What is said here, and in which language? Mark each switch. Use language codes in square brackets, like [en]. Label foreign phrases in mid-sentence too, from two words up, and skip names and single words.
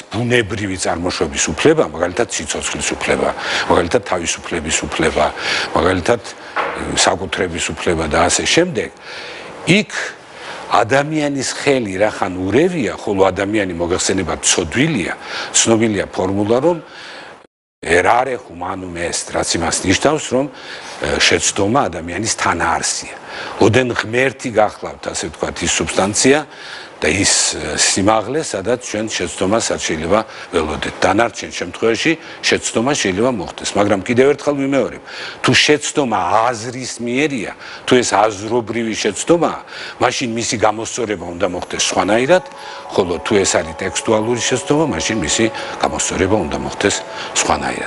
[ka] ბუნებრივი წარმოშობის უფლება, მაგალითად სიცოცხლის უფლება, მაგალითად თავისუფლების უფლება, მაგალითად საკუთრების უფლება და ასე შემდეგ, იქ ადამიანის ხელი რახან ურევია, ხოლო ადამიანი მოგეხსენებათ ცოდვილია, ცნობილია ფორმულა, რომ [la] erare humanum est, [ka] რაც იმას ნიშნავს, რომ შეცდომა ადამიანის თანაარსია. ოდენ ღმერთი გახლავთ, ასე ვთქვათ, ის სუბსტანცია და ის სიმაღლე, სადაც ჩვენ შეცდომას არ შეიძლება ველოდეთ. დანარჩენ შემთხვევაში შეცდომა შეიძლება მოხდეს, მაგრამ კიდევ ერთხელ ვიმეორებ, თუ შეცდომა აზრის მიერია, თუ ეს აზრობრივი შეცდომაა, მაშინ მისი გამოსწორება უნდა მოხდეს სხვანაირად, ხოლო თუ ეს არის ტექსტუალური შეცდომა, მაშინ მისი გამოსწორება უნდა მოხდეს სხვანაირად.